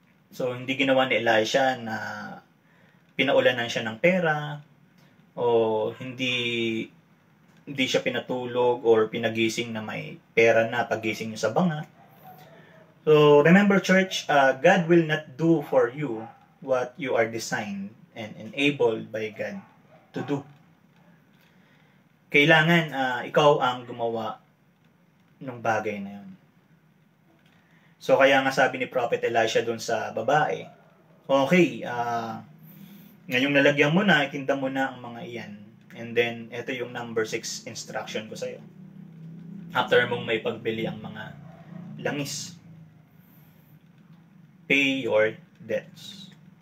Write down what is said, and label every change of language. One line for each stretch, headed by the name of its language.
Filipino: So, hindi ginawa ni Elisha na pinaulanan siya ng pera o hindi siya pinatulog or pinagising na may pera na pagising niya sa banga.
English: So, remember church, God will not do for you what you are designed and enabled by God to do.
Filipino: Kailangan ikaw ang gumawa ng bagay na yun. So, kaya nga sabi ni Prophet Elisha doon sa babae, okay, ngayong nalagyan mo na, itinda mo na ang mga iyan. And then, ito yung number 6 instruction ko sa'yo. After mong may pagbili ang mga langis,
English: pay your debts.